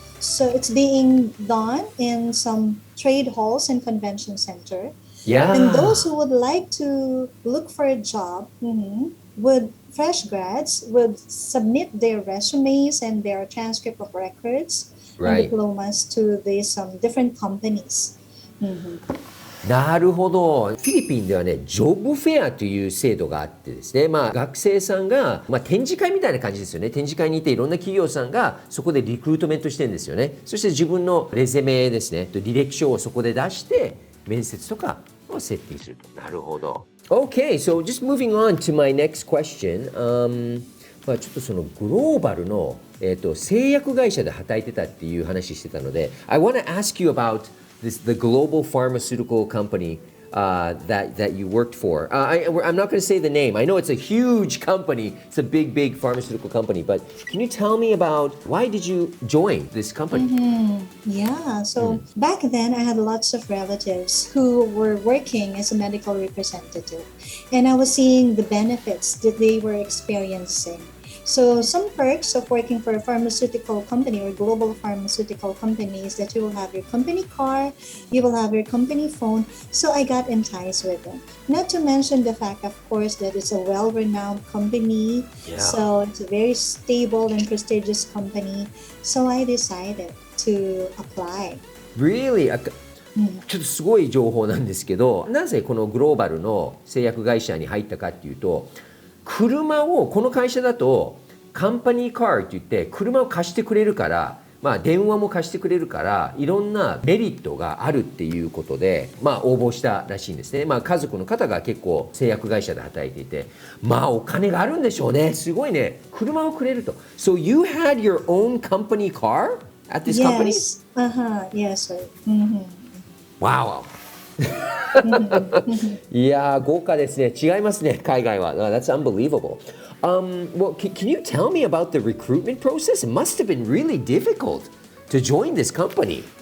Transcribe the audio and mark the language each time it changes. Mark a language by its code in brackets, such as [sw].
[en] So it's being done in some trade halls and convention center. Yeah. And those who would like to look for a job, fresh grads would submit their resumes and their transcript of records and diplomas to these different companies. [ja] なるほど。フィリピンではね、ジョブフェアという制度があってですね、学生さんが、展示会みたいな感じですよね。展示会にいていろんな企業さんがそこでリクルートメントしてるんですよね。そして自分のレゼメですね、履歴書をそこで出して面接とかをセッティングすると。なるほど。 [en] Okay, so just moving on to my next question. [ja] ちょっとそのグローバルの、製薬会社で働いてたっていう話してたので、 [en] I want to ask you about the global pharmaceutical company that you worked for. I'm not going to say the name. I know it's a huge company. It's a big pharmaceutical company. But can you tell me about why did you join this company? Yeah, so back then I had lots of relatives who were working as a medical representative. And I was seeing the benefits that they were experiencing. So some perks of working for a pharmaceutical company or global pharmaceutical company is that you will have your company car, you will have your company phone. So I got enticed with it. Not to mention the fact, of course, that it's a well-renowned company. Yeah. So it's a very stable and prestigious company. So I decided to apply. Really? [ja] ちょっとすごい情報なんですけど、なぜこのグローバルの製薬会社に入ったかっていうと、車をこの会社だとカンパニーカーって言って車を貸してくれるから、電話も貸してくれるからいろんなメリットがあるっていうことで、応募したらしいんですね。家族の方が結構製薬会社で働いていて、お金があるんでしょうね。すごいね。車をくれると。 [en] So you had your own company car at this company? Yes. Yes, sir. Wow. [ja] いやー豪華ですね。違いますね。海外は。 [en] That's unbelievable. Well, can you tell me about the recruitment process? It must have been really difficult to join this company.